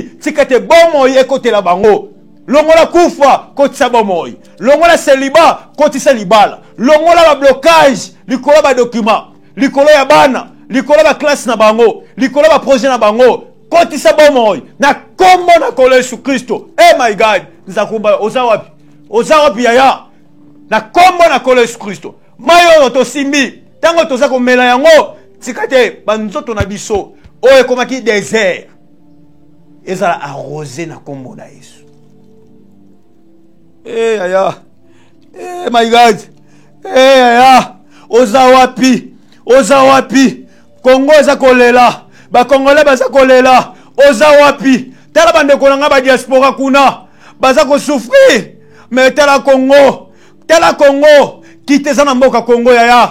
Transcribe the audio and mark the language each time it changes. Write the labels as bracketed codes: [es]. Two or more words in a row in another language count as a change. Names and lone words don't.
[ln] Tikate bomoi ekotela bango. Longola kufa kotisa bomoi. Longola celibat kotisa libala. Longola ba blocage likolo ba document. Likolo ya bana. Likolo ba classe na bango. Likolo ba projet na bango. Kotisa bomoi. Na kombo na kola Yesu Kristo. [en] Eh my God. [ln] Nzakumba ozawapi. Ozawapi yaya. Na kombo na kola Yesu Kristo. Mayo to simbi. Tango toza komela yango. Tikate banzoto na biso. Oye komaki désert. Ezala arrosé na kombo na Yesu. Eh yaya. [en] Eh my God. [ln] Eh yaya. Ozawapi. Ozawapi. Congo eza kolela. Ba Congolais baza kolela. Ozawapi. Tala bande kolanga ba diaspora kuna. Baza ko souffrir. Mais tala Congo. Tala Congo. Kite za na mboka Congo yaya.